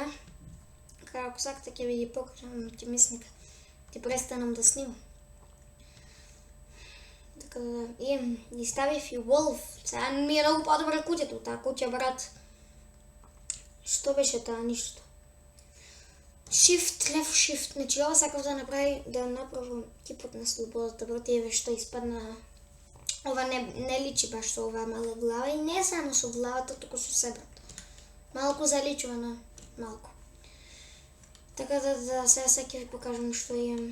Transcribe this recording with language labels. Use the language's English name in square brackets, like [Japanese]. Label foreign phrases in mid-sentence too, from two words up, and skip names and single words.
[Macedonian] Ако сакате ќе ви ги покажам, ќе мислам ќе престанам да снимам. Така да, и ставив и Wolf. Сега ми е многу подобра куќето, таа куќа, брат. Што беше таа ништо? [English] Shift, left shift. [Macedonian] Значи ова сакав да направам кипот на слободата, брат, еве што испадна. Ова не личи баш со оваа мала глава и не само со главата, туку со се, брат. Малку заличува на малку. Така да сега ќе ви покажам што имам.